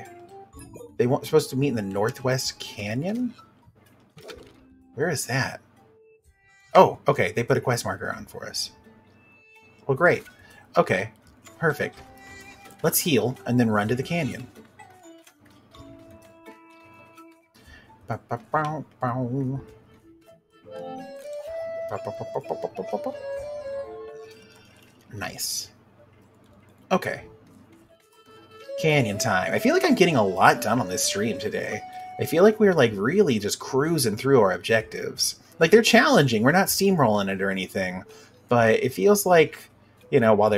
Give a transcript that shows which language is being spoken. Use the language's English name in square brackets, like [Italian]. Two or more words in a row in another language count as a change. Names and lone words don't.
[English] They weren't supposed to meet in the Northwest Canyon? Where is that? Oh, okay. They put a quest marker on for us. Well, great. Okay. Perfect. Let's heal and then run to the canyon. Ba, ba, bow, bow. Ba, ba, ba, ba, ba, ba, ba, ba. Nice. Okay. Canyon time. I feel like I'm getting a lot done on this stream today. I feel like we're like really just cruising through our objectives. Like they're challenging. We're not steamrolling it or anything. But it feels like, you know, while they're...